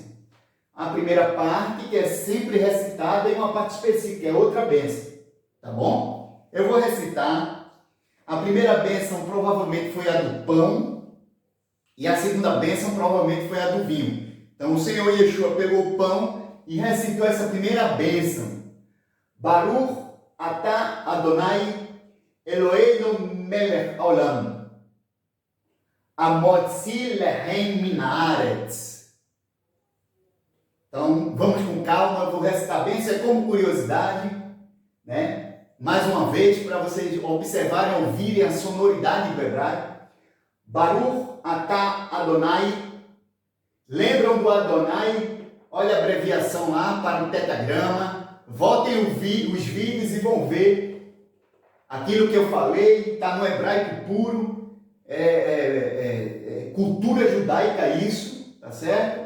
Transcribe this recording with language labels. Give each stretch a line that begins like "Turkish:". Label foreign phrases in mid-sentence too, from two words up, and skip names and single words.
Portuguese: A primeira parte, que é sempre recitada, e uma parte específica, que é outra bênção. Tá bom? Eu vou recitar. A primeira bênção provavelmente foi a do pão e a segunda bênção provavelmente foi a do vinho. Então, o Senhor Yeshua pegou o pão e recitou essa primeira bênção.
Hebrew: ברוך אתה אדני אלהינו מלך העולם המוציא לחם מן הארץ.
Portuguese: Então, vamos com calma, eu vou recitar bem, isso é como curiosidade, né? Mais uma vez, para vocês observarem, ouvirem a sonoridade do hebraico.
Hebrew: ברוך אתה אדני.
Portuguese: Lembram do Adonai? Olha a abreviação lá para o tetagrama. Voltem os vídeos e vão ver aquilo que eu falei. Está no hebraico puro. Cultura judaica isso, tá certo?